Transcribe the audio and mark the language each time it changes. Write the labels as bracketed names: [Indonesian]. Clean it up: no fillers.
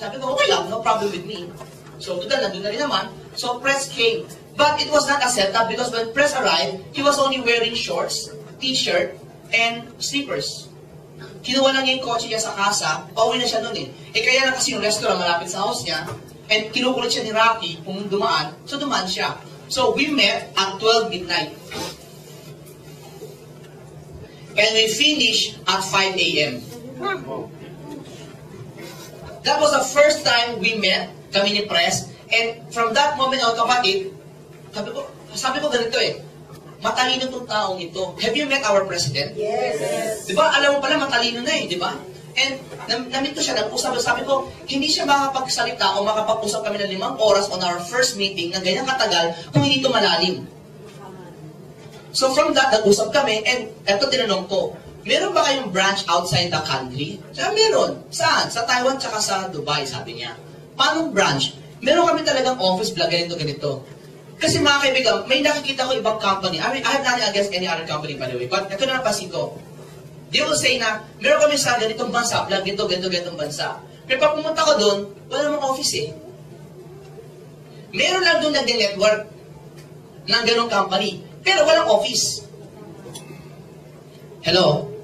[Filipino] Sabi ko, okay lang, [English] no problem with me. [Filipino] So, doon na rin naman. [English] So, Pres came. But it was not a setup because when Pres arrived, he was only wearing shorts, t-shirt, and slippers. [Filipino] Kinuha lang niya yung kotse niya sa kasa, pauwi na siya noon eh. Kaya lang kasi yung restaurant malapit sa house niya, and kinukulit siya ni Rocky kung dumaan, so dumaan siya. [English] So we met at 12 midnight. And we finished at 5 a.m. That was the first time we met, [Filipino] kami ni Pres, and from that moment, kapatid, sabi ko ganito eh, matalino itong taong ito. [English] Have you met our president? [Filipino] Yes. Di ba? Alam mo pala, matalino na eh, di ba? And namit ko siya, nag-usap. Sabi ko, hindi siya makapagsalita o makapag-usap kami ng 5 oras [English] on our first meeting [Filipino] na ganyan katagal kung hindi ito malalim. So from that, nag-usap kami, and eto tinanong ko, meron ba kayong branch outside the country? Sabi, meron. Saan? Sa Taiwan tsaka sa Dubai, sabi niya. Paano branch? Meron kami talagang office vlog, ganito. Kasi mga kaibigan, may nakikita ko ibang company. [English] I have nothing against any other company, by the way. [Filipino] But ito na napansin ko. [English] They will say [Filipino] na, meron kami sa ganitong bansa, vlog ganitong bansa. Pero pag pumunta ko doon, wala namang office eh. Meron lang doon nag-network ng ganong company. Pero walang office. Hello?